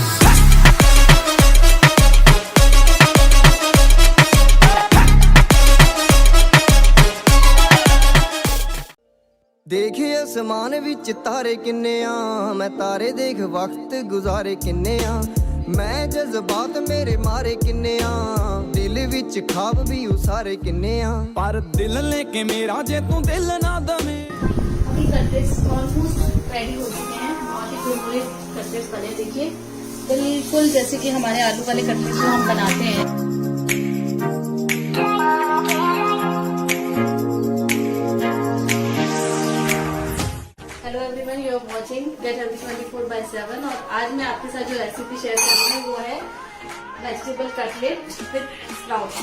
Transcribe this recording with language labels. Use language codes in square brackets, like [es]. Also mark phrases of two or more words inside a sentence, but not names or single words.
[pa] ਦੇਖੇ ਅਸਮਾਨ ਵਿੱਚ ਤਾਰੇ ਕਿੰਨੇ ਆ, ਮੈਂ ਤਾਰੇ ਦੇਖ ਵਕਤ ਗੁਜ਼ਾਰੇ ਕਿੰਨੇ ਆ, ਮੈਂ ਜਜ਼ਬਾਤ ਮੇਰੇ ਮਾਰੇ ਕਿੰਨੇ ਆ, ਦਿਲ ਵਿੱਚ ਖਾਬ ਵੀ ਉਸਾਰੇ ਕਿੰਨੇ ਆ, ਪਰ ਦਿਲ ਲੈ ਕੇ ਮੇਰਾ ਜੇ ਤੂੰ ਦਿਲ ਨਾ ਦਵੇਂ। [hi] अभी [en] cutlets almost ready [hi] हो चुके हैं। बहुत ही कुरकुरे कटलेट्स बने, देखिए बिल्कुल जैसे कि हमारे आलू वाले कटलेट्स जो हम बनाते हैं। [en] Hello everyone, you are watching Get Healthy 24/7 [hi] और आज मैं आपके साथ जो रेसिपी शेयर कर रही हूँ वो है [en] vegetable cutlet with sprouts.